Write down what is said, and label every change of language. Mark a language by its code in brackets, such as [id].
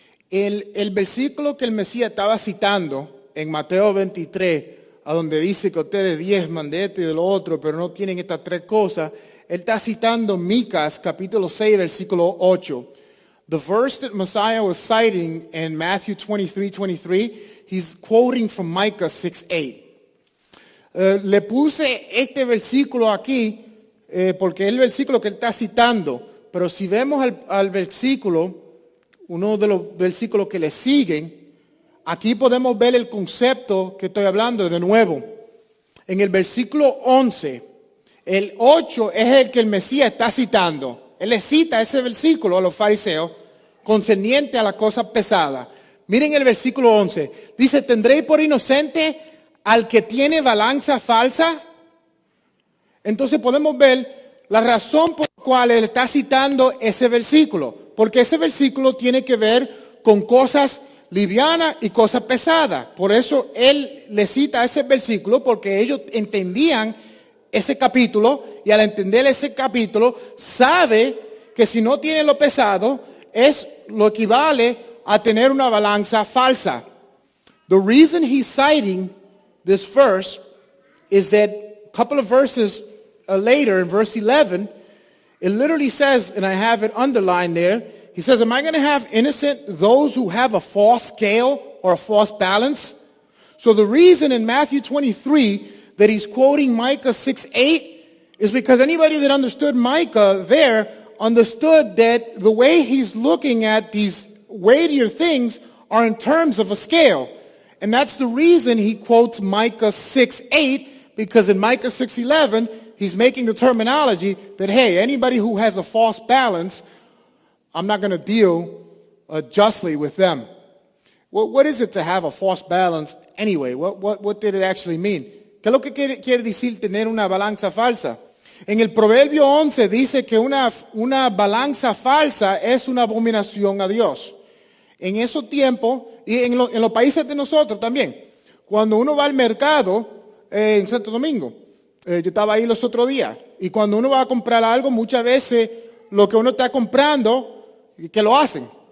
[es] El versículo que el Mesías estaba citando en Mateo 23, a donde dice que ustedes diezman de esto y de lo otro, pero no tienen estas tres cosas, él está citando Micas, capítulo 6, versículo 8. [en] The verse that Messiah was citing in Matthew 23:23, he's quoting from Micah 6:8. [es] Le puse este versículo aquí porque es el versículo que él está citando, pero si vemos al versículo, uno de los versículos que le siguen, aquí podemos ver el concepto que estoy hablando de nuevo. En el versículo 11, el 8 es el que el Mesías está citando. Él le cita ese versículo a los fariseos concerniente a la cosa pesada. Miren el versículo 11. Dice, ¿tendréis por inocente al que tiene balanza falsa? Entonces podemos ver la razón por la cual él está citando ese versículo. Porque ese versículo tiene que ver con cosas livianas y cosas pesadas. Por eso él le cita ese versículo, porque ellos entendían ese capítulo, y al entender ese capítulo sabe que si no tiene lo pesado es lo equivale a tener una balanza falsa. [en] The reason he's citing this verse is that a couple of verses later, in verse 11, it literally says, and I have it underlined there, he says, am I going to have innocent those who have a false scale or a false balance? So the reason in Matthew 23 that he's quoting Micah 6:8 is because anybody that understood Micah there understood that the way he's looking at these weightier things are in terms of a scale. And that's the reason he quotes Micah 6:8, because in Micah 6:11, he's making the terminology that, hey, anybody who has a false balance, I'm not going to deal justly with them. Well, what is it to have a false balance anyway? What did it actually mean? [es] ¿Qué es lo que quiere decir tener una balanza falsa? En el Proverbio 11 dice que una balanza falsa es una abominación a Dios. En esos tiempos, y en los países de nosotros también, cuando uno va al mercado en Santo Domingo, yo estaba ahí los otros días, y cuando uno va a comprar algo, muchas veces lo que uno está comprando, ¿qué lo hacen?